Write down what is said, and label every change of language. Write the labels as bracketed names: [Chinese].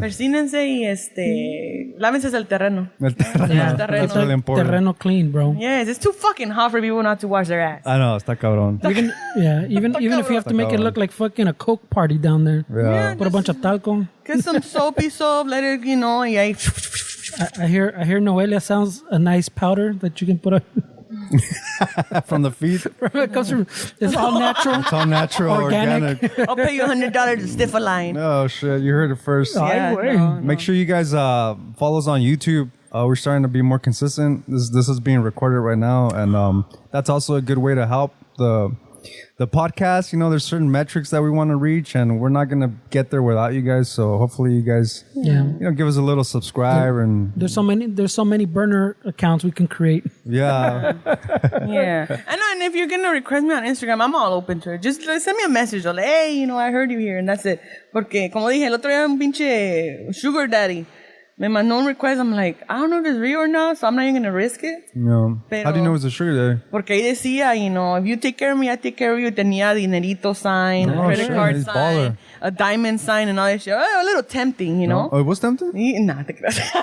[Spanish] persínense y lávense el terreno. El terreno. [English] Yeah, That's really important. Terreno clean, bro. Yes, it's too fucking hot for people not to wash their ass. I know, [Spanish] está cabrón. [English] Even if you have to make it look like fucking a Coke party down there. Yeah. Put a bunch of talco. Get some soapy soap, let it, [Spanish] y ahí [English] I hear Noelia sounds a nice powder that you can put on. From the feet. It comes from. It's all natural. It's all natural, organic. I'll pay you $100 to stiff a line. Oh, shit. You heard it first. Yeah, no. Make sure you guys follow us on YouTube. We're starting to be more consistent. This is being recorded right now. And that's also a good way to help the podcast. You know, there's certain metrics that we want to reach, and we're not going to get there without you guys. So hopefully you guys, give us a little subscribe. And there's so many burner accounts we can create. Yeah. Yeah. And if you're going to request me on Instagram, I'm all open to it. Just send me a message. Like, hey, I heard you here, and that's it. [Spanish] Porque, como dije, el otro día un pinche sugar daddy me mandó un request. [English] I'm like, I don't know if it's real or not, so I'm not even going to risk it. Yeah. [Spanish] Pero, [English] how do you know it's a sugar daddy? [Spanish] Porque ahí decía, [English] if you take care of me, I take care of you. [Spanish] Tenía dinerito [English] sign, a credit card He's sign, baller. a diamond sign, and all that shit. Oh, a little tempting, Oh, it was tempting? [Spanish] Nah, te creas.